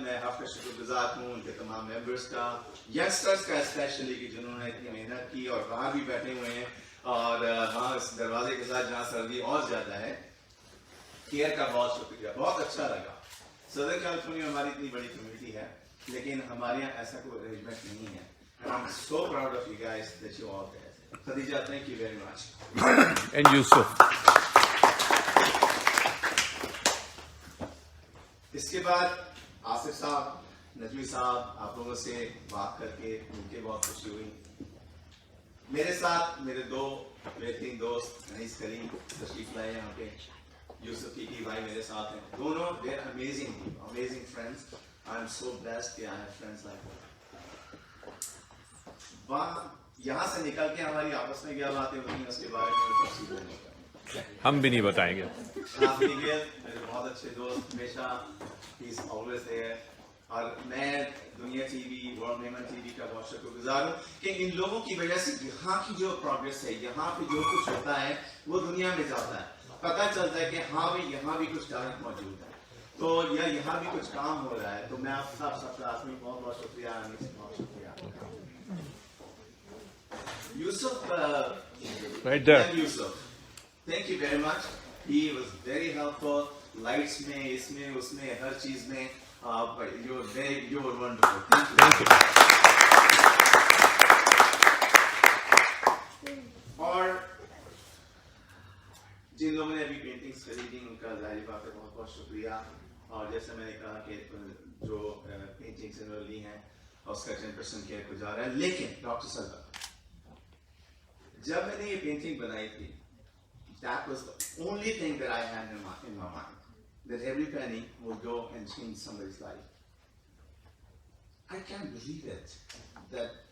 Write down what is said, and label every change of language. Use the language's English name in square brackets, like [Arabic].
[Urdu] میں آپ کا شکر گزار ہوں, ان کے تمام ممبرس کا, ینگسٹرس کا اسپیشلی, کہ جنہوں نے اتنی محنت کی اور باہر بھی بیٹھے ہوئے ہیں, اور وہاں اس دروازے کے ساتھ جہاں سردی اور زیادہ ہے. کیئر کا بہت شکریہ, بہت اچھا لگا. صدر کیلیفورنیا ہماری اتنی بڑی کمیونٹی ہے لیکن ہمارے یہاں ایسا کوئی ارینجمنٹ نہیں ہے. [English] I'm so proud of you guys that you all there. Khadija, thank you very much. And Yusuf. [Urdu] اس کے بعد آصف صاحب, نجوی صاحب, آپ لوگوں سے بات کر کے مل کے بہت خوشی ہوئی. میرے ساتھ میرے 2 بہترین دوست انیس کریم تشریف لائے یہاں پہ. یوسف کی بھائی میرے ساتھ ہیں. دونوں [English] they are amazing friends. I am so blessed [Urdu] کہ [English] I have friends like that. [Urdu] وہاں یہاں سے نکل کے ہماری آپس میں کیا باتیں ہوتی ہیں اس کے بارے میں تفصیل نہیں ہوتا. ہم بھی نہیں بتائیں گے. میرے بہت اچھے دوست, ہمیشہ [English] he is always there. [Urdu] اور میں دنیا T V, world Memon T V کا بہت شکر گزار ہوں کہ ان لوگوں کی وجہ سے یہاں کی جو پروگریس ہے, یہاں پہ جو کچھ ہوتا ہے وہ دنیا میں جاتا ہے. پتہ چلتا ہے کہ ہاں بھی یہاں بھی کچھ ٹیلنٹ موجود ہے, تو یا یہاں بھی کچھ کام ہو رہا ہے. تو میں آپ سب کا آدمی بہت بہت شکریہ, بہت شکریہ. یوسف, [English] Right there. Yusuf, thank you very much. He was very helpful. [Urdu] Lights میں, اس میں, اس میں, ہر چیز میں. [English] You were wonderful. Thank you. [Urdu] اور جن لوگوں نے ابھی پینٹنگز خریدی ان کا ظاہری بات ہے بہت بہت شکریہ. اور جیسے میں نے کہا کہ جو پینٹنگز انہوں نے لی ہیں اس کا 10% کیئر کو جا رہا ہے. لیکن ڈاکٹر صاحب, جب میں نے یہ پینٹنگ بنائی تھی, [English] that was the only thing that I had in my mind, that every penny will go and change somebody's life. I can't believe it, that